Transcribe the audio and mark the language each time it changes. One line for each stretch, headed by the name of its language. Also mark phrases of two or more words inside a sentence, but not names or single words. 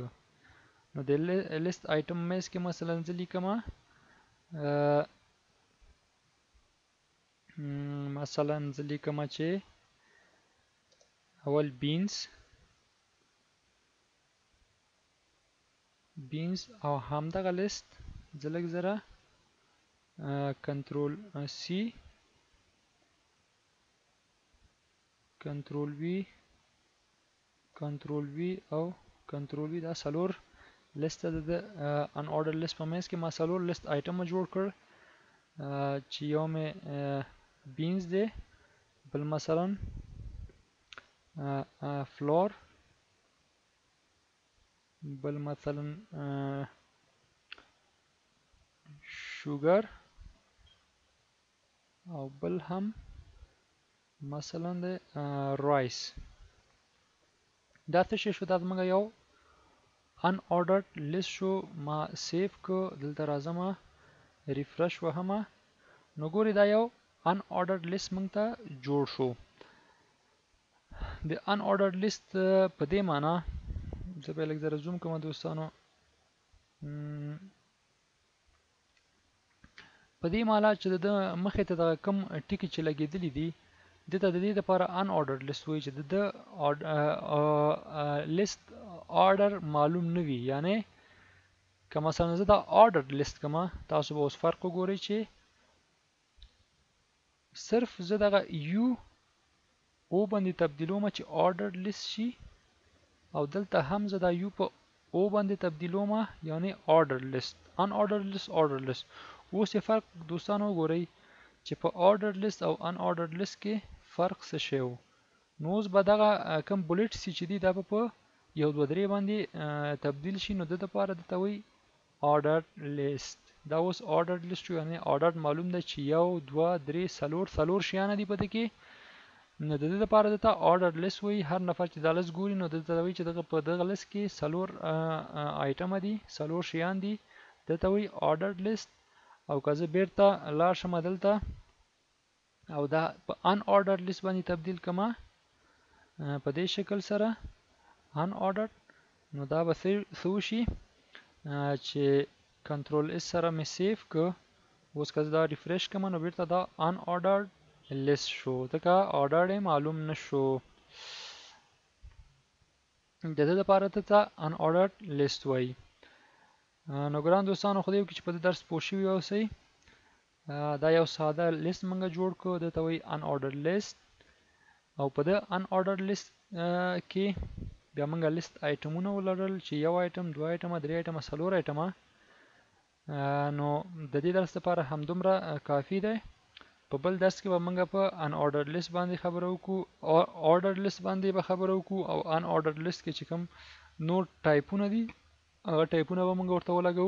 Pashto: نو د
English: list item
Pashto: میس کې مثلا زه لیکم چې اول بینز او همدغه لیست زه لږ زره
English: control C control V
Pashto: او
English: control V
Pashto: دا څلور لیست د
English: unordered list
Pashto: په میس کې ما څلور
English: list item
Pashto: جوړ کړ چې یو مې بینز دی، بل مثلا فلور، بل مثلا شوګر او بل هم مثلا د رایس. دا څه شی شو؟ دا زموږ یو
English: unordered list
Pashto: شو. ما سیف کو، دلته راځم ریفرش وهمه، نو ګوري دا یو
English: unordered list
Pashto: موږ ته جوړ شو. د
English: unordered list
Pashto: په دې معنا، زه به لږ زره زوم کوم دوستانو، په دې معنا چې د مخې ته د کم ټکي چې لګېدلي دي دته د دې لپاره
English: unordered list
Pashto: وایي چې د
English: list order
Pashto: معلوم نه وي. یعنی که مثلا زه دا
English: ordered list
Pashto: کومه، تاسو به اوس فرق وګورئ چې صرف زه دغه یو او باندې تبدیلوم چې
English: ordered list
Pashto: شي، او دلته هم زه دا یو په او باندې تبدیلوم یعنی
English: ordered list. unordered list ordered list.
Pashto: اوس یې فرق دوستانو وګورئ چې په
English: ordered list
Pashto: او
English: unordered list
Pashto: کې فرق څه شی و. نو اوس به دغه کم بولټ سي چې دي دا به په یو دوه درې باندې تبدیل شي، نو د لپاره دته وایي
English: ordered list.
Pashto: دا اوس
English: ordered list
Pashto: شو، یعنی ordered معلوم ده چې یو دوه درې څلور شیانه دي پدې کې، نو د دې لپاره دته
English: ordered list
Pashto: وایي. هر نفر چې دا لست ګوري نو دته وایي چې دغه په دغه لست کې څلور آیټم دي، څلور شیان دي، دته وایي
English: ordered list.
Pashto: او که زه بیرته لاړ شم دلته او دا په
English: unordered list
Pashto: باندې تبدیل کما په دې شکل سره unordered، نو دا به څه وشي چې
English: control S
Pashto: سره مې سیف که. اوس که زه دا ریفریش کم نو بیرته دا
English: unordered list
Pashto: شو، ځکه ordered معلوم نشو. د دې لپاره ته
English: unordered list
Pashto: وایي. نو ګران دوستانو، خدای وکړي چې په دې درس پوه شوي اوسئ. دا یو ساده لیست موږ جوړ کړو، دته وایي
English: unordered list.
Pashto: او په دې unordered list کې بیا موږ لیست آیټمونه ولرل چې یو آیټم، دوه آیټمه، درې آیټمه، څلور آیټمه. نو د دې درس لپاره همدومره کافي دی. په بل درس کې به موږ په
English: unordered list
Pashto: باندې خبرې وکړو،
English: ordered list
Pashto: باندې به خبرې وکړو، او
English: unordered list
Pashto: کې چې کوم نور ټایپونه دي هغه ټایپونه به موږ ورته ولګو.